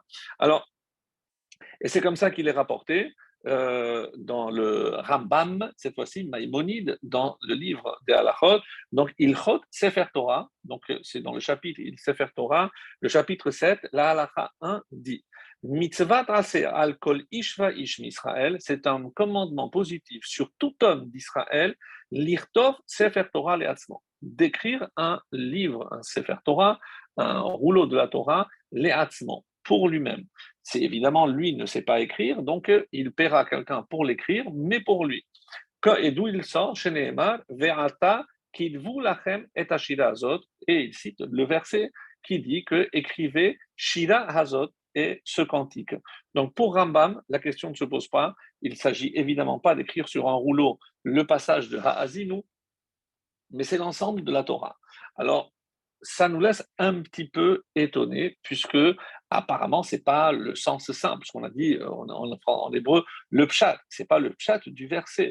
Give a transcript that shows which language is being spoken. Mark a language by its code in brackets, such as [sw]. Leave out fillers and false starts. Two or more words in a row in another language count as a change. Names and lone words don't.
[fr] Alors, et c'est comme ça qu'il est rapporté dans le Rambam, cette fois-ci Maïmonide, dans le livre des Halachot. Donc, [he] הלכות ספר תורה, [fr] donc c'est dans le chapitre [he] ספר תורה, [fr] le chapitre 7, la Halacha 1 dit [he] מצות עשה על כל איש ואיש ישראל, [fr] c'est un commandement positif sur tout homme d'Israël, [he] לכתוב ספר תורה לעצמו, [fr] d'écrire un livre, un [he] ספר תורה, [fr] un rouleau de la Torah, le'atzmo, pour lui-même. C'est évidemment, lui ne sait pas écrire, donc il paiera quelqu'un pour l'écrire, mais pour lui. Et d'où il sort, [he] שנאמר, ועתה כתבו לכם את השירה הזאת, [fr] et il cite le verset qui dit que écrivez [he] שירה הזאת [fr] et ce cantique. Donc pour Rambam, la question ne se pose pas. Il ne s'agit évidemment pas d'écrire sur un rouleau le passage de Ha'azinu, mais c'est l'ensemble de la Torah. Alors, ça nous laisse un petit peu étonnés, puisque apparemment, ce n'est pas le sens simple, ce qu'on a dit en hébreu, le pshat, ce n'est pas le pshat du verset.